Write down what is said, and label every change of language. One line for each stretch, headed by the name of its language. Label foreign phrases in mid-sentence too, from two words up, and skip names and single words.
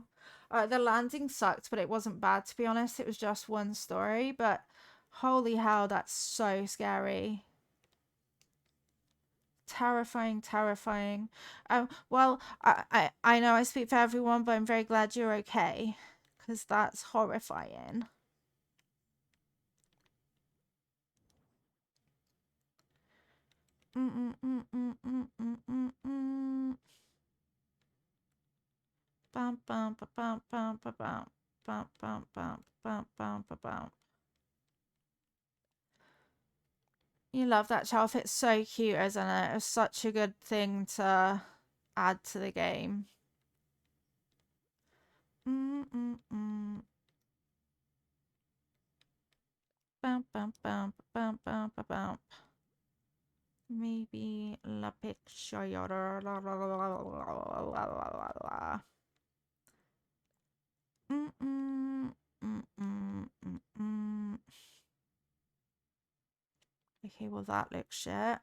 English: The landing sucked, but it wasn't bad, to be honest. It was just one story, but holy hell, that's so scary. Terrifying, terrifying. Well, I know I speak for everyone, but I'm very glad you're okay, because that's horrifying. Mm mm mm mm mm mm mm mm. Bam bam ba bam bam ba bam bam bam bam bam bam ba bam. You love that shelf. It's so cute, isn't it? It's such a good thing to add to the game. Mm mm mm. Bam bam bam bam bam ba bam. Maybe la picture. Mm mm mm mm mm mm. Okay, well that looks shit.